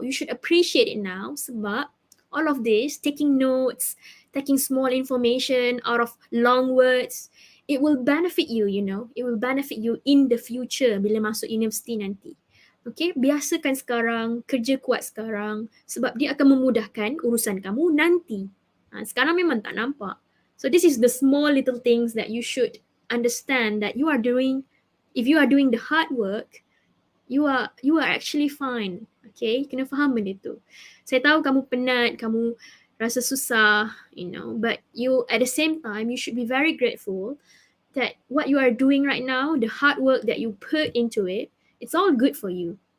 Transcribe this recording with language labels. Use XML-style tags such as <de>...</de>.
<en>You should appreciate it now,</en> <ms>sebab</ms> <en>all of this, taking notes, taking small information out of long words, it will benefit you, you know. It will benefit you in the future</en> <ms>bila masuk universiti nanti. Okay, biasakan sekarang, kerja kuat sekarang, sebab dia akan memudahkan urusan kamu nanti. Sekarang memang tak nampak.</ms> <en>So this is the small little things that you should understand, that you are doing. If you are doing the hard work, you are actually fine. Okay,</en> <ms>kena faham benda tu. Saya tahu kamu penat, kamu rasa susah,</ms> <en>you know, but you at the same time, you should be very grateful that what you are doing right now, the hard work that you put into it, it's all good for you.</en>